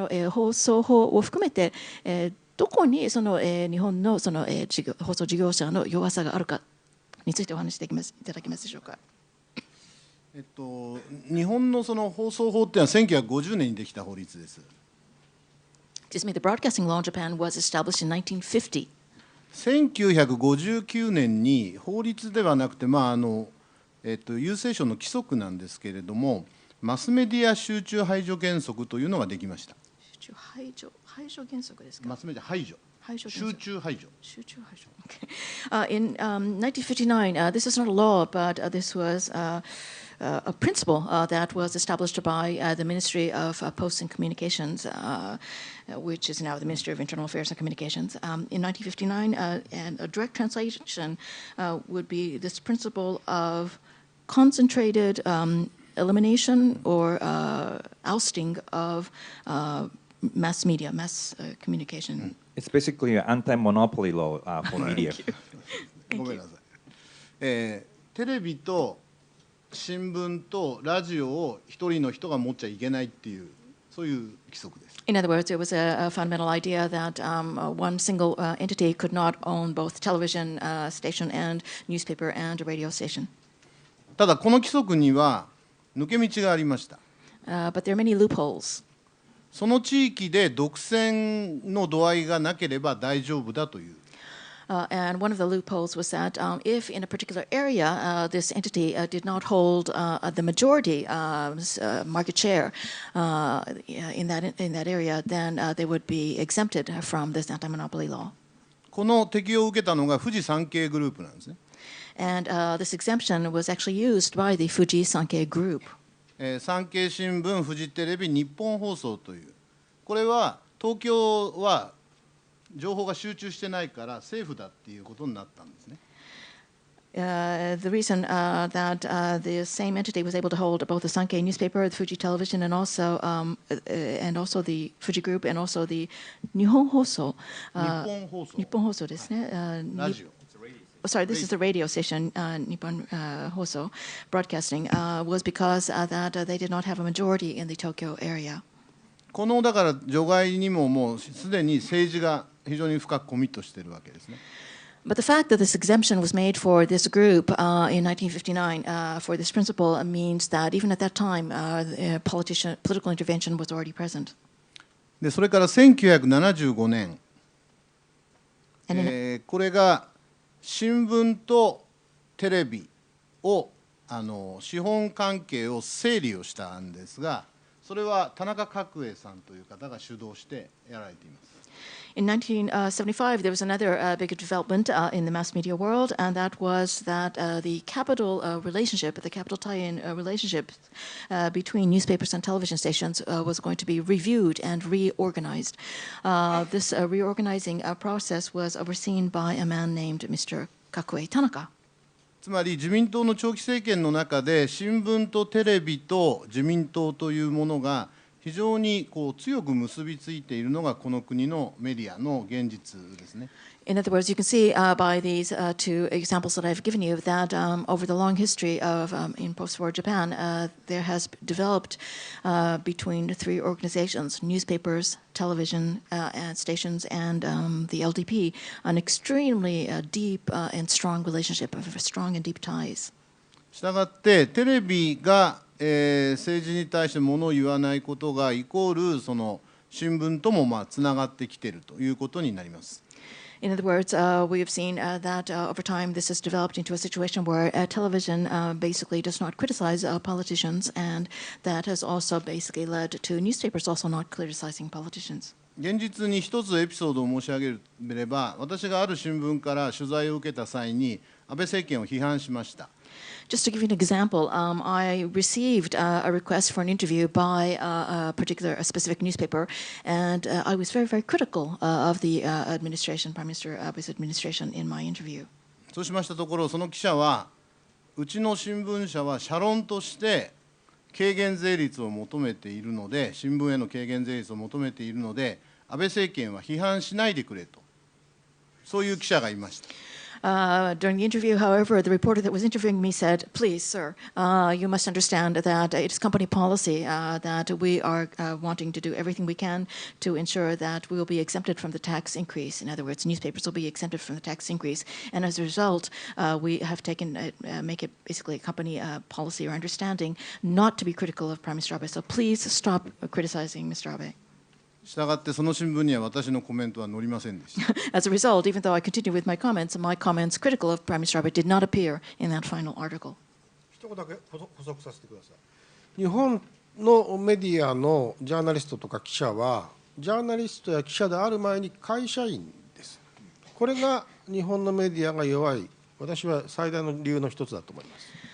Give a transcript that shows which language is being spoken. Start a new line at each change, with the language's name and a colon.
Japanese: 放送法を含めてどこに日本の放送事業者の弱さがあるかについてお話しいただけますでしょうか。日本の放送法っていうのは1950年にできた法律です。
English: Excuse me, the broadcasting law in Japan was established in 1950.
Japanese: 1959年に法律ではなくて、郵政省の規則なんですけれども、マスメディア集中排除原則というのができました。集中排除原則ですか。マスメディア排除。集中排除。集中排除。Okay.
English: In 1959, this is not a law, but this was a principle that was established by the Ministry of Posts and Communications, which is now the Ministry of Internal Affairs and Communications. In 1959, and a direct translation would be this principle of concentrated elimination or ousting of mass media, mass communication. It's basically an anti-monopoly law for media.
Japanese: ごめんなさい。テレビと新聞とラジオを一人の人が持っちゃいけないっていう、そういう規則です。
English: In other words, it was a fundamental idea that one single entity could not own both television station and newspaper and radio station.
Japanese: ただこの規則には抜け道がありました。
English: But there are many loopholes.
Japanese: その地域で独占の度合いがなければ大丈夫だという。
English: And one of the loopholes was that if in a particular area this entity did not hold the majority market share in that area, then they would be exempted from this anti-monopoly law.
Japanese: この適用を受けたのが富士山系グループなんですね。
English: And this exemption was actually used by the Fuji Sankei Group.
Japanese: 産経新聞、フジテレビ、日本放送という、これは東京は情報が集中してないから政府だっていうことになったんですね。
English: The reason that the same entity was able to hold both the Sankei newspaper, the Fuji Television, and also the Fuji Group, and also the 日本放送。
Japanese: 日本放送ですね。ラジオ。
English: Sorry, this is the radio station, Nippon Hoso Broadcasting, was because that they did not have a majority in the Tokyo area.
Japanese: このだから除外にももうすでに政治が非常に深くコミットしているわけですね。
English: But the fact that this exemption was made for this group in 1959 for this principle means that even at that time, political intervention was already present.
Japanese: でそれから1975年、これが新聞とテレビを資本関係を整理をしたんですが、それは田中角栄さんという方が主導してやられています。
English: In 1975, there was another big development in the mass media world, and that was that the capital relationship, the capital tie-in relationship between newspapers and television stations was going to be reviewed and reorganized. This reorganizing process was overseen by a man named Mr. Kakue Tanaka.
Japanese: つまり自民党の長期政権の中で新聞とテレビと自民党というものが非常に強く結びついているのがこの国のメディアの現実ですね。
English: In other words, you can see by these two examples that I've given you that over the long history of in post-war Japan, there has developed between three organizations, newspapers, television and stations, and the LDP, an extremely deep and strong relationship, of strong and deep ties.
Japanese: したがってテレビが、政治に対して物を言わないことがイコールその新聞ともつながってきているということになります。
English: In other words, we have seen that over time this has developed into a situation where television basically does not criticize politicians, and that has also basically led to newspapers also not criticizing politicians.
Japanese: 現実に一つエピソードを申し上げれば、私がある新聞から取材を受けた際に安倍政権を批判しました。
English: Just to give you an example, I received a request for an interview by a specific newspaper, and I was very, very critical of the administration, Prime Minister Abe's administration, in my interview.
Japanese: そうしましたところ、その記者は、うちの新聞社は社論として軽減税率を求めているので、新聞への軽減税率を求めているので、安倍政権は批判しないでくれと、そういう記者がいました。
English: During the interview, however, the reporter that was interviewing me said, "Please, sir, you must understand that it is company policy that we are wanting to do everything we can to ensure that we will be exempted from the tax increase. In other words, newspapers will be exempted from the tax increase, and as a result, we have taken make it basically a company policy or understanding not to be critical of Prime Minister Abe. So please stop criticizing Mr. Abe."
Japanese: したがってその新聞には私のコメントは載りませんでした。
English: As a result, even though I continued with my comments critical of Prime Minister Abe did not appear in that final article.
Japanese: 一言だけ補足させてください。日本のメディアのジャーナリストとか記者は、ジャーナリストや記者である前に会社員です。これが日本のメディアが弱い、私は最大の理由の一つだと思います。